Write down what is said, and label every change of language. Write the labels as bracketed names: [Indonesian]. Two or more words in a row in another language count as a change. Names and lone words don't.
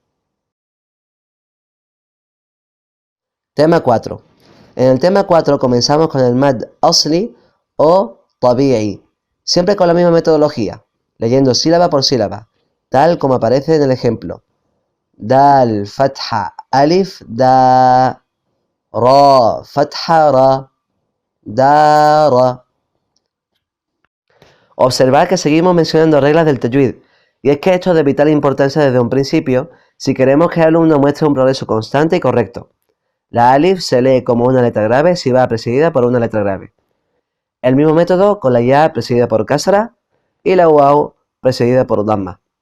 [Spanish] Tema 4. En el tema 4 comenzamos con el [Arabic] مد أصلي [Spanish] o tabi'i, siempre con la misma metodología, leyendo sílaba por sílaba, tal como aparece en el ejemplo. [Arabic] دال، فتحة، ألف، دا، را، فتحة، را، دار. [Spanish] Observad que seguimos mencionando reglas del tajwid, y es que esto es de vital importancia desde un principio si queremos que el alumno muestre un progreso constante y correcto. La alif se lee como una letra grave si va precedida por una letra grave. El mismo método con la ya precedida por kasra y la waw precedida por damma.